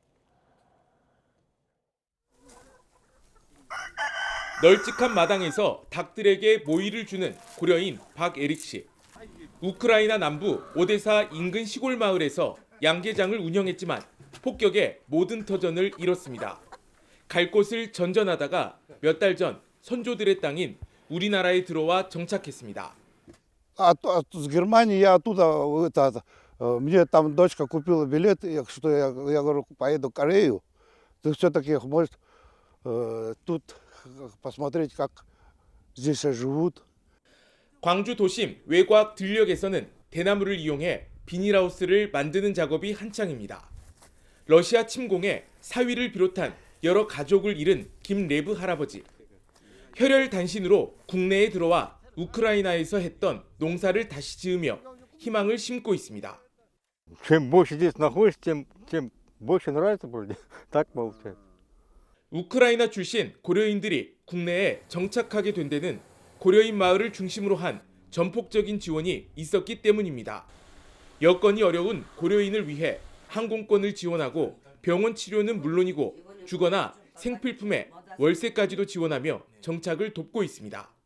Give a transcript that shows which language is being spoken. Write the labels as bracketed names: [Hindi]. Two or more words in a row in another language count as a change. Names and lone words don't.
[Korean] 널찍한 마당에서 닭들에게 모이를 주는 고려인 박에릭 씨. 우크라이나 남부 오데사 인근 시골 마을에서 양계장을 운영했지만 폭격에 모든 터전을 잃었습니다. 갈 곳을 전전하다가 몇 달 전 선조들의 땅인 우리나라에 들어와 정착했습니다. [Russian] С Германии я оттуда, мне там дочка купила билет, что я говорю, поеду в Корею. Ты все-таки, может, тут посмотреть, как здесь живут. [Korean] 광주 도심 외곽 들녘에서는 대나무를 이용해 비닐하우스를 만드는 작업이 한창입니다. 러시아 침공에 사위를 비롯한 여러 가족을 잃은 김레브 할아버지. 혈혈단신으로 국내에 들어와 우크라이나에서 했던 농사를 다시 지으며 희망을 심고 있습니다. [Russian] Чем больше здесь находишься, тем больше нравится вроде. Так получается. [Korean] 우크라이나 출신 고려인들이 국내에 정착하게 된 데는 고려인 마을을 중심으로 한 전폭적인 지원이 있었기 때문입니다. 여건이 어려운 고려인을 위해 항공권을 지원하고 병원 치료는 물론이고 주거나 생필품에 월세까지도 지원하며 정착을 돕고 있습니다.